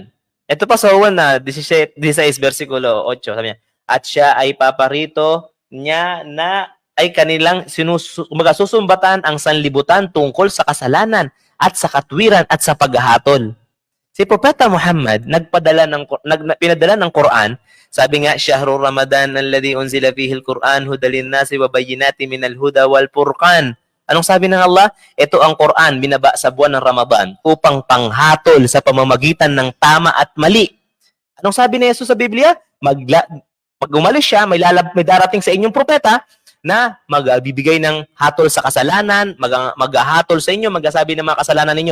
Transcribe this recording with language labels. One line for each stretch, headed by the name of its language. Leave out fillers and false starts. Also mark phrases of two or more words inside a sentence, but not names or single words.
Filipino: Ito pa sa Juan 16 versikulo 8, sabi niya, at siya ay paparito niya na ay kanilang susumbatan ang sanlibutan tungkol sa kasalanan at sa katwiran at sa paghahatol. Si Propeta Muhammad pinadala ng Quran. Sabi nga,
Arabic: شهر رمضان الذي أنزل فيه القرآن هدى للناس وبينات من الهدى والفرقان.
Filipino: Anong sabi ng Allah? Ito ang Quran, binaba sa buwan ng Ramadan upang panghatol sa pamamagitan ng tama at mali. Anong sabi ni Jesus sa Biblia? Pag umalis siya, may darating sa inyong propeta na magbibigay ng hatol sa kasalanan, maghahatol sa inyo, magsasabi ng mga kasalanan ninyo.